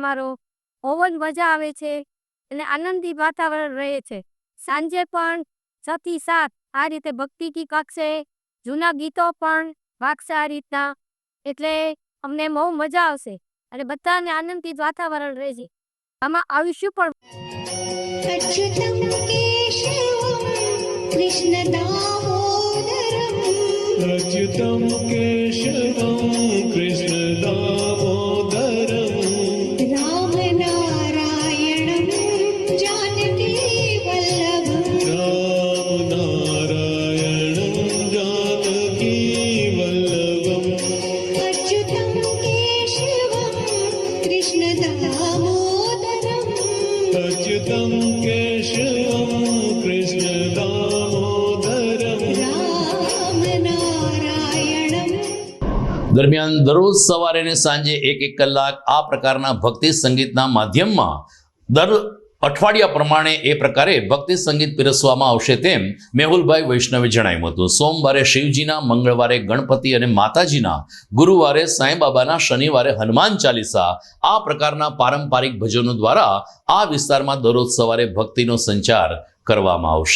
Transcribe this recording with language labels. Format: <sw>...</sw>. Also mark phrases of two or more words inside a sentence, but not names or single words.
<gu>અમારો બહુ જ મજા આવે છે અને આનંદી વાતાવરણ રહે છે. સાંજે પણ 6 થી 7 આ રીતે ભક્તિ ગીત વાગશે, જૂના ગીતો પણ વાગશે આ રીતના, એટલે અમને બહુ મજા આવશે અને બધાને આનંદિત વાતાવરણ રહેશે. આમાં આવીશું પણ.</gu> <sa>अच्युतं केशवं कृष्णदामोदरम् अच्युतं केशवं कृष्णदामोदरम् रामनारायणं जानकीवल्लभम् रामनारायणं जानकीवल्लभम् अच्युतं केशवं कृष्णदामोदरम् अच्युतं केशवं कृष्णदामोदरम् रामनारायणम्.</sa> <gu>દરમિયાન દરરોજ સવારે અને સાંજે 1 કલાક આ પ્રકારના ભક્તિ સંગીતના માધ્યમમાં દર અઠવાડિયા પ્રમાણે એ પ્રકારે ભક્તિ સંગીત પીરસવામાં આવશે તેમ મેહુલભાઈ વૈષ્ણવે જણાવ્યું હતું. સોમવારે શિવજીના, મંગળવારે ગણપતિ અને માતાજીના, ગુરુવારે સાંઈબાબાના, શનિવારે હનુમાન ચાલીસા આ પ્રકારના પારંપરિક ભજનો દ્વારા આ વિસ્તારમાં દરરોજ સવારે ભક્તિનો સંચાર કરવામાં આવશે.</gu>